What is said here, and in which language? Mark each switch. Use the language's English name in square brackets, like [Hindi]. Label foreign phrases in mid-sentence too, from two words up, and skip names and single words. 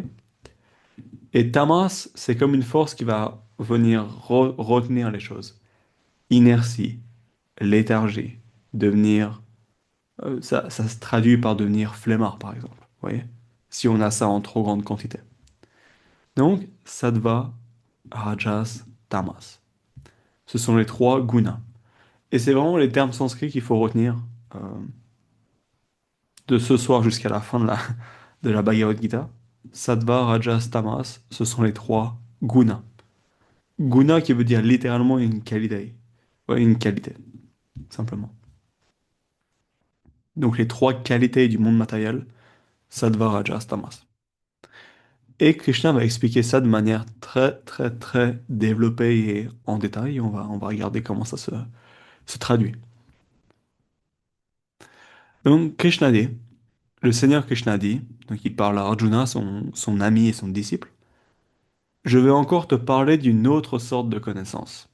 [French] Et Tamas, c'est comme une force qui va venir retenir les choses. Inertie, léthargie, devenir ça se traduit par devenir flemmard, par exemple. Vous voyez? Si on a ça en trop grande quantité. Donc, sattva, rajas, tamas. Ce sont les trois gunas. Et c'est vraiment les termes sanscrits qu'il faut retenir euh, de ce soir jusqu'à la fin de la Bhagavad Gita. Sattva, rajas, tamas, ce sont les trois gunas. Guna qui veut dire littéralement une qualité. Ouais, une qualité, simplement. Donc les trois qualités du monde matériel, sattva, rajas, tamas. Et Krishna va expliquer ça de manière très développée et en détail. On va regarder comment se traduit. Donc Krishna dit, le Seigneur Krishna dit, donc il parle à Arjuna, son ami et son disciple, je vais encore te parler d'une autre sorte de connaissance.